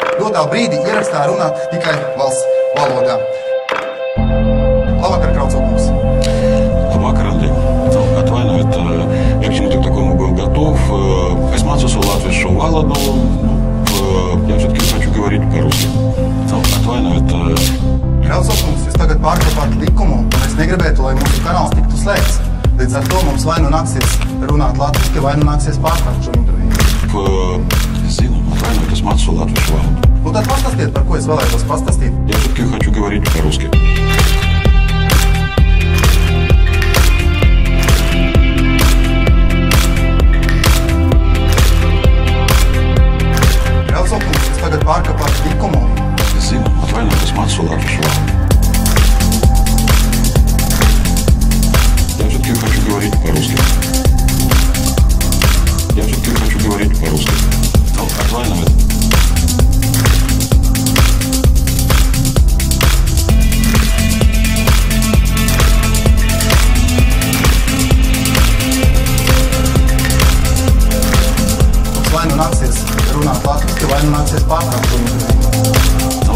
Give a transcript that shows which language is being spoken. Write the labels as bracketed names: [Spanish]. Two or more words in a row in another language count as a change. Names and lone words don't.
[Latvian] dotā brīdī ierakstā runā tikai valsts valodā. Labvakar, Kraucokums. Labvakar, Андрей. Atvainojiet, [Russian] я к чему-то такому был готов. [Latvian] Es mācos latviešu valodu, [Russian] я все-таки хочу говорить по-русски. [Latvian] Atvainojiet. Kraucokums, jūs tagad pārkāpāt likumu, un es negribētu, lai mūsu kanāls tiktu slēgts. Līdz ar to mums vai nu nāksies runāt latviski, vai nu nāksies pārtraukt šo interviju. Es zinu, atvainojiet, es mācos latviešu valodu. Nu tad pastāstiet, par ko es vēlētos pastāstīt. [Russian] Я все-таки хочу говорить по-русски. [Latvian] Kraucokums, jūs tagad pārkāpāt likumu. Es zinu, atvainojiet, es mācos latviešu valodu. [Russian] Я все-таки хочу говорить по-русски. Я все-таки хочу говорить по-русски. [Latvian] Atvainojiet. Mums vai nu nāksies runāt latviski, vai nu nāksies pārtraukt šo interviju.